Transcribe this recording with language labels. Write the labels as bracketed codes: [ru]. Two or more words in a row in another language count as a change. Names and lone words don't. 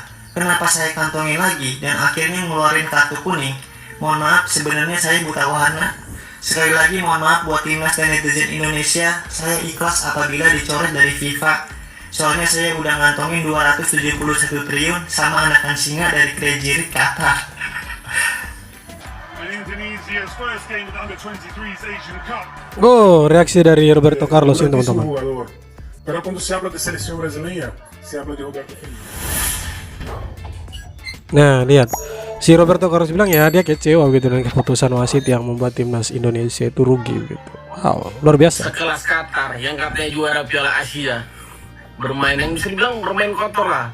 [id] Kenapa saya kantongin lagi dan akhirnya ngeluarin kartu kuning? Mohon maaf, sebenarnya saya buta warna. Sekali lagi mohon maaf buat timnas dan netizen Indonesia. Saya ikhlas apabila dicoret dari FIFA. Soalnya saya udah ngantongin 271 triliun sama anakan singa dari Crazy Rich Qatar. [en] And Indonesia's first game of the under-23s Asian Cup. [id] Oh, reaksi dari Roberto Carlos ini teman-teman. [es] Pero cuando se habla de selección brasileña, se habla de Roberto Firmino. [id] Nah, lihat. Si Roberto Carlos bilang ya dia kecewa gitu dengan keputusan wasit yang membuat timnas Indonesia itu rugi gitu. Wow, luar biasa. Sekelas Qatar yang katanya juara Piala Asia bermain yang bisa dibilang bermain kotor lah.